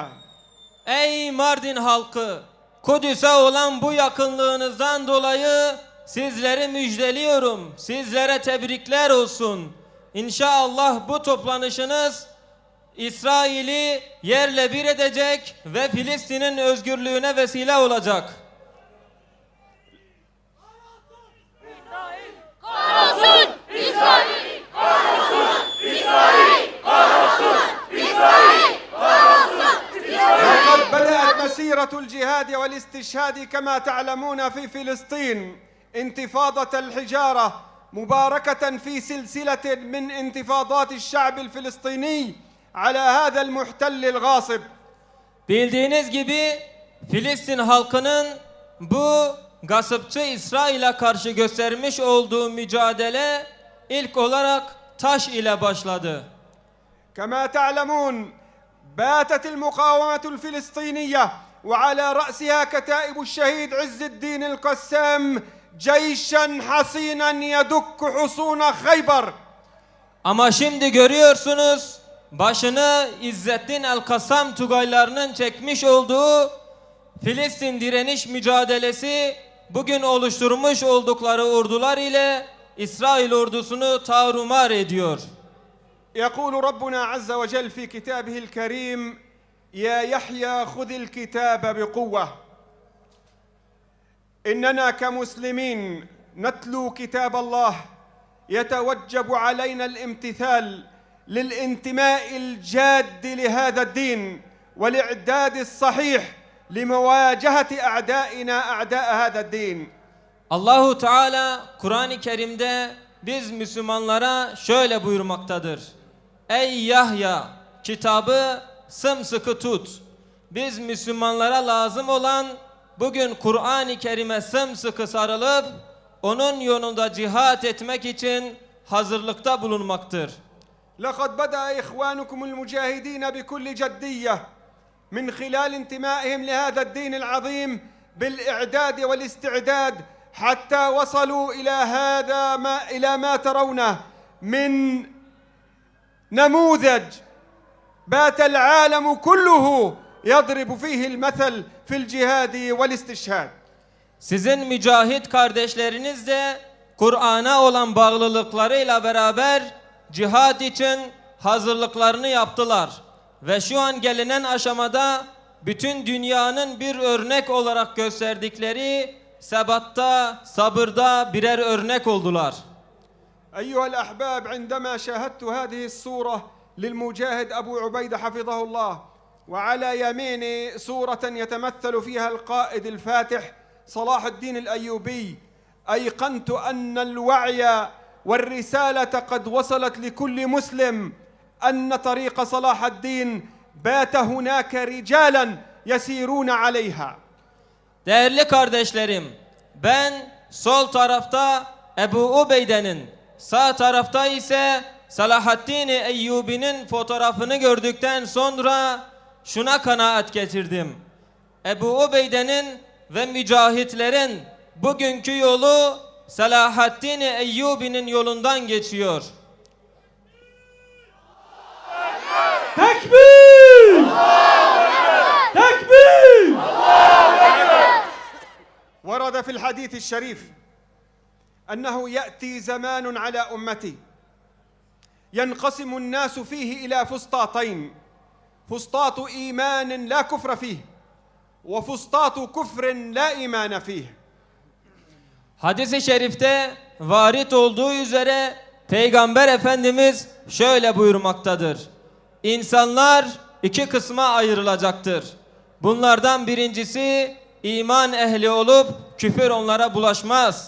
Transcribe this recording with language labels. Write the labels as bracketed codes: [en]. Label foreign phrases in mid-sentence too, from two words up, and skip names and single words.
[tr] Ey Mardin halkı, Kudüs'e olan bu yakınlığınızdan dolayı sizleri müjdeliyorum. Sizlere tebrikler olsun. İnşallah bu toplanışınız İsrail'i yerle bir edecek ve Filistin'in özgürlüğüne vesile olacak. Kahrolsun! İsrail! Kahrolsun! İsrail! Kahrolsun! İsrail! Kahrolsun! [ar] لقد بدأت مسيرة الجهاد والاستشهاد كما تعلمون في فلسطين انتفاضة الحجارة مباركة في سلسلة من انتفاضات الشعب الفلسطيني على هذا المحتل الغاصب. [tr] Bildiğiniz gibi Filistin halkının bu gasıpçı İsrail'e karşı göstermiş olduğu mücadele ilk olarak taş ile başladı. [ar] كما تعلمون باتت المقاومة الفلسطينية وعلى رأسها كتائب الشهيد عز الدين القسام جيشا حصينا يدك حصون خيبر. [tr] Ama şimdi görüyorsunuz, başını İzzettin El-Kassam Tugaylarının çekmiş olduğu Filistin direniş mücadelesi bugün oluşturmuş oldukları ordular ile İsrail ordusunu tarumar ediyor. [ar] يقول ربنا عز وجل في كتابه الكريم: يا يحيى خذ الكتاب بقوة. إننا كمسلمين نتلو كتاب الله يتوجب علينا الامتثال للانتماء الجاد لهذا الدين والإعداد الصحيح لمواجهة أعدائنا أعداء هذا الدين. [tr] Allahu Teala Kur'an-ı Kerim'de biz Müslümanlara şöyle buyurmaktadır. Ey Yahya, kitabı sımsıkı tut. Biz Müslümanlara lazım olan bugün Kur'an-ı Kerim'e sımsıkı sarılıp onun yolunda cihat etmek için hazırlıkta bulunmaktır. [ar] لقد بدأ إخوانكم المجاهدين بكل جدية من خلال انتمائهم لهذا الدين العظيم بالإعداد والاستعداد حتى وصلوا إلى ما ترونه من نموذج بات العالم كله يضرب فيه المثل في الجهاد والاستشهاد. [tr] Sizin mücahit kardeşleriniz de Kur'an'a olan bağlılıklarıyla beraber cihad için hazırlıklarını yaptılar. Ve şu an gelinen aşamada bütün dünyanın bir örnek olarak gösterdikleri sebatta, sabırda birer örnek oldular. [ar] أيها الأحباب عندما شاهدت هذه الصورة للمجاهد أبو عبيدة حفظه الله وعلى يميني صورة يتمثل فيها القائد الفاتح صلاح الدين الأيوبي أيقنت أن الوعي والرسالة قد وصلت لكل مسلم أن طريق صلاح الدين بات هناك رجالا يسيرون عليها. [tr] Değerli kardeşlerim, ben sol tarafta Ebu Ubeyde'nin, sağ tarafta ise Salahaddin Eyyubi'nin fotoğrafını gördükten sonra şuna kanaat getirdim. Ebu Ubeyde'nin ve mücahitlerin bugünkü yolu Salahaddin Eyyubi'nin yolundan geçiyor. Tekbir! Tekbir! [ar] ورد في الحديث الشريف أنه يأتي زمان على أمتي ينقسم الناس فيه إلى فسطاطين فسطاط إيمان لا كفر فيه وفسطاط كفر لا إيمان فيه. [tr] Hadis-i şerifte varit olduğu üzere Peygamber Efendimiz şöyle buyurmaktadır. İnsanlar iki kısma ayrılacaktır. Bunlardan birincisi iman ehli olup küfür onlara bulaşmaz.